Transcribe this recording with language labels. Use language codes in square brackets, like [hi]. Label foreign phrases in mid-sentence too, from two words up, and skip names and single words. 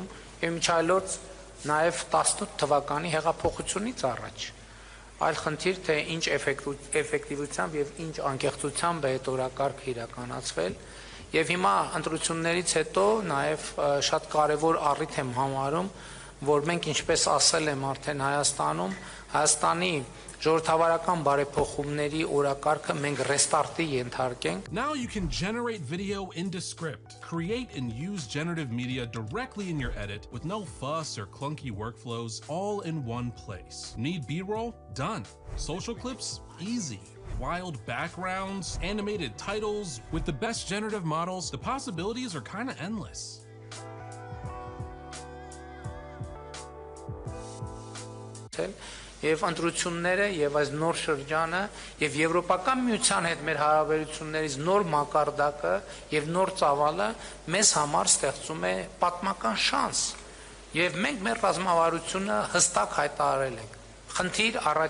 [hy] եւ միջայլոց նաեւ 18 թվականի հեղափոխությունից առաջ այլ խնդիր թե ինչ էֆեկտիվությամբ եւ ինչ անկեղծությամբ է այդ օրակարգը իրականացվել եւ հիմա ընտրություններից հետո նաեւ շատ կարեւոր առիթ եմ համարում որ մենք ինչպես ասել եմ արդեն Հայաստանի ժողովրդավարական բարեփոխումների օրակարգը մենք ռեստարտի ենթարկենք. [en] Now you can generate video in Descript. Create and use generative media directly in your edit with no fuss or clunky workflows, all in one place. Need B-roll? Done. Social clips? Easy. Wild backgrounds, animated titles. With the best generative models, the possibilities are kind of endless. [hy] Եվ ընտրությունները եւ այս նոր շրջանը եւ եվրոպական միության հետ մեր հարաբերություններից նոր մակարդակը եւ նոր ծավալը մեզ համար ստեղծում է պատմական շանս եւ մենք մեր ռազմավարությունը հստակ հայտարարել ենք խնդիր